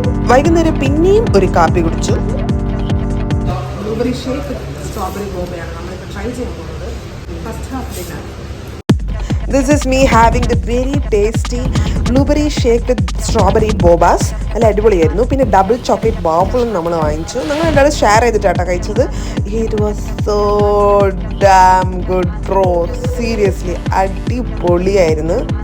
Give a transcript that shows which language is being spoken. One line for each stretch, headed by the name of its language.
Malayalam: വൈകുന്നേരം പിന്നെയും ഒരു കാപ്പി കുടിച്ചു. ബ്ലൂബെറി ഷേക്ക് സ്ട്രോബെറി ബോബയാണ് നമ്മളിപ്പോൾ ട്രൈ ചെയ്യാൻ പോകുന്നത്.
English: First half dinner. This is me having the very tasty blueberry shake with strawberry bobas.
Malayalam: നല്ല അടിപൊളിയായിരുന്നു. പിന്നെ ഡബിൾ ചോക്ലേറ്റ് വാഫിളും നമ്മൾ വാങ്ങിച്ചു. നമ്മൾ എല്ലാവരും ഷെയർ ചെയ്തിട്ടാണ് കഴിച്ചത്.
English: it was so damn good bro,
Malayalam: seriously അടിപൊളിയായിരുന്നു.